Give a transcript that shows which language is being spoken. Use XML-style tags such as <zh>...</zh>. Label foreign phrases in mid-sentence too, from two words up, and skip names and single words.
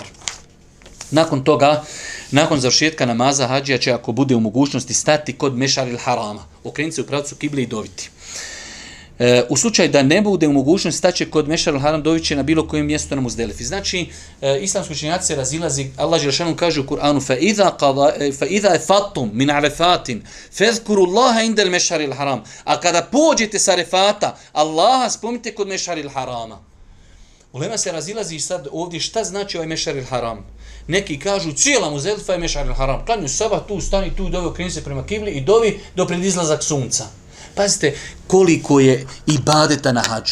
<bs>Nakon toga, nakon završetka namaza, hađija će, ako bude u mogućnosti, stati kod Mešaril Harama, okrenuti se u pravcu kible i doviti. U slučaju da ne bude u mogućnosti, staće kod Mešaril Haram, dovit će na bilo kojem mjestu na Muzdelifi. Znači, islamski učenjaci se razilazi, Allah dželešanu kaže u Kur'anu,</bs> <ar>فَإِذَا فَطُمْ مِنْ عَرَفَاتٍ فَذْكُرُوا اللَّهَ عِنْدَ الْمَشْعَرِ الْحَرَامِ.</ar> <bs>A kada pođete sa Arefata, Allaha spomnite kod Mešaril Harama. Ulema se razilazi sad ovdje šta znači ovaj Mešaril Haram. Neki kažu, cijela Muzdelifa je Mešaril Haram. Klanju sabah, tu stani, tu dovi, okreni se prema kibli i dovi do pred izlazak sunca. Pazite koliko je ibadeta na hađu.</bs>